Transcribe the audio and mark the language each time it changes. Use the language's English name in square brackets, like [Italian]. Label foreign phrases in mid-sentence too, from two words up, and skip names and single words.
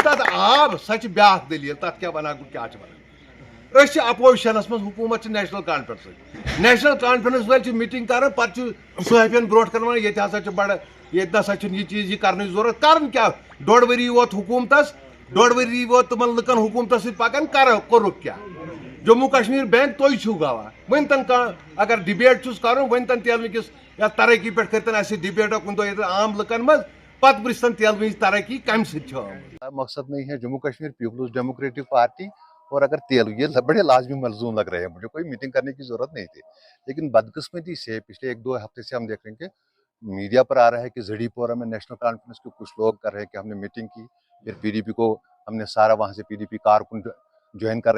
[Kashmiri] تتھ آب سۄ چھِ بیاکھ دٔلیٖل تتھ کیٛاہ ونہٕ بہٕ کیٛاہ چھِ ونان أسۍ چھِ اپوزِشنس منٛز حکوٗمت چھِ نیشنل کانفرنس وٲلۍ چھِ میٹنگ کران پتہٕ چھُ صحافین برونٛٹھ کنن ونان ییٚتہِ ہسا چھِ بڑٕ ییٚتہِ نسا چھُنہٕ یہِ چیٖز یہِ کرنٕچ ضروٗرت کرُن کیٛاہ 1.5 ؤری ووت حکوٗمتس 1.5 ؤری ووت تِمن لُکن حکوٗمتس سۭتۍ پکان کوٚرُکھ کیٛاہ جموں کشمیٖر بینک تُہۍ چھِو گواہ ؤنۍتن کانٛہہ اگر ڈِبیٹ چھُس کرُن ؤنۍتن تیلوٕنِس یتھ ترقی پٮ۪ٹھ کٔرۍتن اَسہِ سۭتۍ ڈِبیٹا کُنہِ دۄہ ییٚتہِ عام لُکن منٛز پتہٕ پرٛژھتن تیلوٕنِچ ترقی کمہِ سۭتۍ چھِ آمٕژ [Urdu] مقصد نہیں ہے جموں کشمیر پیپلز ڈیموکریٹک پارٹی اور اگر تیلگو یہ بڑے لازمی ملزوم لگ رہے ہیں مجھے کوئی میٹنگ کرنے کی ضرورت نہیں تھی لیکن بدقسمتی سے پچھلے 1-2 ہفتے سے ہم دیکھ رہے ہیں کہ میڈیا پر آ رہا ہے کہ زڑی پورہ میں نیشنل کانفرنس کے کچھ لوگ کر رہے ہیں کہ ہم نے میٹنگ کی پھر پی ڈی پی کو ہم نے سارا وہاں سے پی ڈی پی کارکن جوائن کر رہے